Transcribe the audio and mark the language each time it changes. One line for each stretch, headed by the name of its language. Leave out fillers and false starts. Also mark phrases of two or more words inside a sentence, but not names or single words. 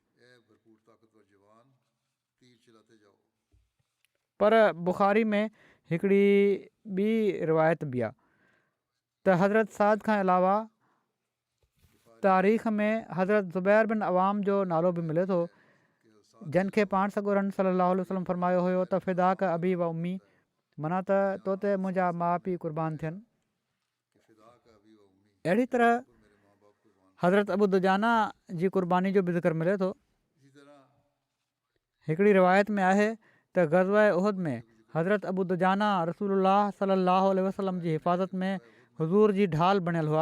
Sindhi: पर बुख़ारी में हिकिड़ी ॿी रिवायत बि आहे त हज़रत साद खां अलावा तारीख़ में हज़रत ज़ुबैर बिन अवाम जो नालो बि मिले थो, जंहिंखे पाण सॻुरनि सलाहु वसलम फ़रमायो हुयो त
Arabic: فداك أبي وأمي,
Sindhi: माना त तो ते मुंहिंजा माउ पीउ क़ुर्बान थियनि। अहिड़ी तरह हज़रत अबू दुजाना जी क़ुर्बानी जो बि ज़िक्र मिले थो। हिकिड़ी रिवायत में आहे त ग़ज़वा उहद में हज़रत अबू दुजाना रसूलुल्लाह सलाहु वसलम जी हिफ़ाज़त में हुज़ूर जी ढाल बणियल हुआ।